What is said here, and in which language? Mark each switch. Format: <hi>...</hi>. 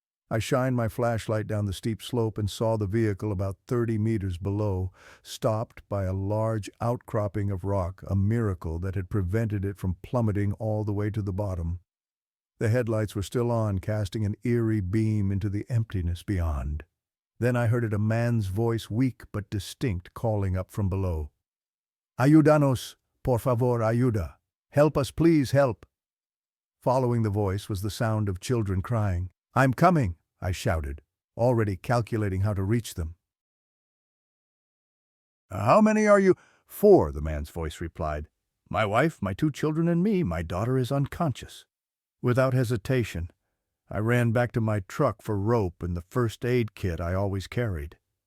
<en>I shined my flashlight down the steep slope and saw the vehicle about 30 meters below, stopped by a large outcropping of rock, a miracle that had prevented it from plummeting all the way to the bottom. The headlights were still on, casting an eerie beam into the emptiness beyond. Then I heard a man's voice, weak but distinct, calling up from below.</en> <es>"Ayúdanos, por favor, ayuda.</es> <en>Help us, please, help." Following the voice was the sound of children crying. "I'm coming," I shouted, already calculating how to reach them. "How many are you?" "4," the man's voice replied. "My wife, my 2 children, and me. My daughter is unconscious." Without hesitation, I ran back to my truck for rope and the first aid kit I always carried.</en>